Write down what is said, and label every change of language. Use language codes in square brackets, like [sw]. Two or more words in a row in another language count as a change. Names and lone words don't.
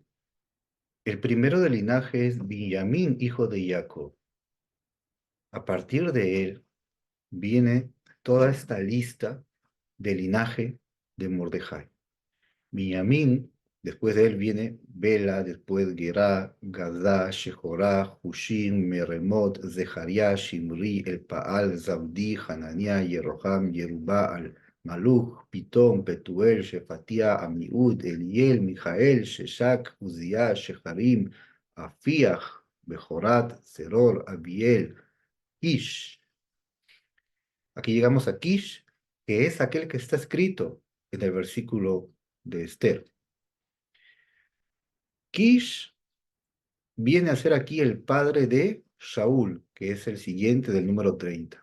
[es] El primero del linaje es Benjamín, hijo de Jacob. A partir de él viene toda esta lista del linaje de Mordejai. Binyamin, después de él viene Bela, después Gerá, Gadá, Shejorá, Hushim, Meremot, Zeharia, Shimri, Elpaal, Zabdi, Hananiah, Yeroham, Yerubbaal, Maluch, Pitón, Petuel, Shefatía, Amiud, Eliel, Mijael, Sheshak, Uzziah, Sheharim, Afiach, Bejorat, Zeror, Abiel, Ish. Aquí llegamos a Kish, que es aquel que está escrito en el versículo de Esther. Kish viene a ser aquí el padre de Shaul, que es el siguiente del número 30.